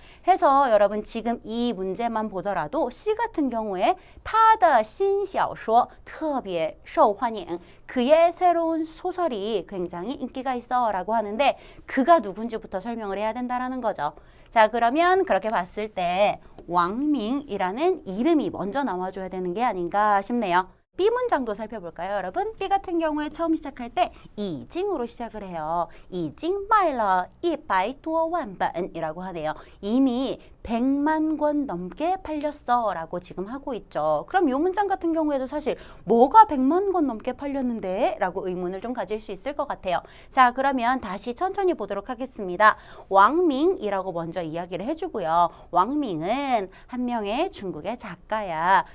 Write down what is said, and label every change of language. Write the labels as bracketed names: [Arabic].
[Korean] 해서 여러분 지금 이 문제만 보더라도 C 같은 경우에 [Chinese] 他的新小说特别受欢迎 [Korean] 그의 새로운 소설이 굉장히 인기가 있어 라고 하는데 그가 누군지부터 설명을 해야 된다는 거죠. 자, 그러면 그렇게 봤을 때 왕밍이라는 이름이 먼저 나와줘야 되는 게 아닌가 싶네요. B 문장도 살펴볼까요, 여러분? B 같은 경우에 처음 시작할 때 이징으로 시작을 해요. [Chinese] 已经卖了100多万本 [Korean] 이라고 하네요. 이미 100만 권 넘게 팔렸어 라고 지금 하고 있죠. 그럼 이 문장 같은 경우에도 사실 뭐가 100만 권 넘게 팔렸는데? 라고 의문을 좀 가질 수 있을 것 같아요. 자, 그러면 다시 천천히 보도록 하겠습니다. 왕밍이라고 먼저 이야기를 해주고요. 왕밍은 한 명의 중국의 작가야.